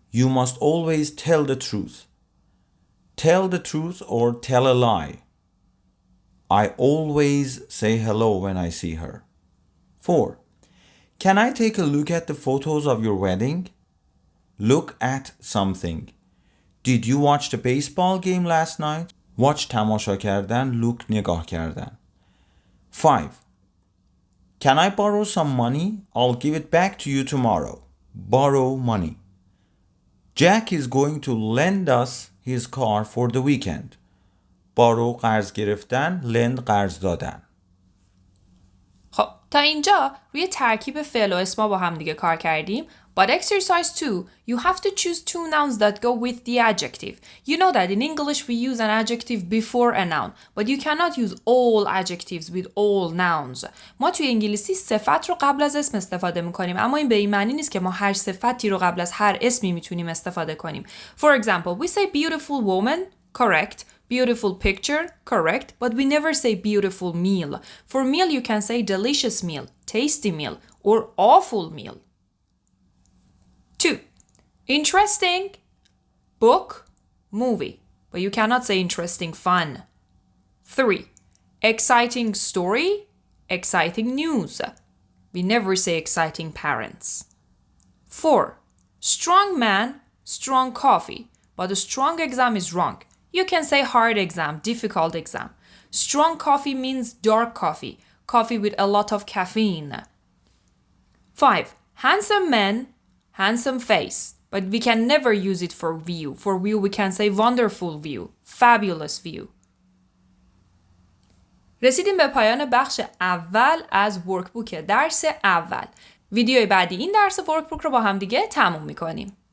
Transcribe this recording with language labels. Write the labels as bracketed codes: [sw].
[en] You must always tell the truth. Tell the truth or tell a lie. I always say hello when I see her. 4. Can I take a look at the photos of your wedding? Look at something. Did you watch the baseball game last night? [fa] Watch تماشا کردن. Look نگاه کردن. [en] 5. Can I borrow some money? I'll give it back to you tomorrow. Borrow money. Jack is going to lend us his car for the weekend. [fa] Borrow قرض گرفتن. Lend قرض دادن. خب تا اینجا روی ترکیب فعل و اسما با هم دیگه کار کردیم. [en] But exercise 2, you have to choose 2 nouns that go with the adjective. You know that in English we use an adjective before a noun, but you cannot use all adjectives with all nouns. [fa] ما توی انگلیسی صفت رو قبل از اسم استفاده میکنیم، اما این به این معنی نیست که ما هر صفتی رو قبل از هر اسمی میتونیم استفاده کنیم. [en] For example, we say beautiful woman, correct. Beautiful picture, correct, but we never say beautiful meal. For meal you can say delicious meal, tasty meal, or awful meal. 2. Interesting, book, movie, but you cannot say interesting fun. 3. Exciting story, exciting news. We never say exciting parents. 4. Strong man, strong coffee, but a strong exam is wrong. You can say hard exam, difficult exam. Strong coffee means dark coffee, coffee with a lot of caffeine. 5. Handsome man, handsome face, but we can never use it for view. For view we can say wonderful view, fabulous view. [fa] رسیدیم به پایان بخش اول از ورکبوک درس اول. ویدیوی بعدی این درس ورکبوک رو با هم دیگه تموم میکنیم.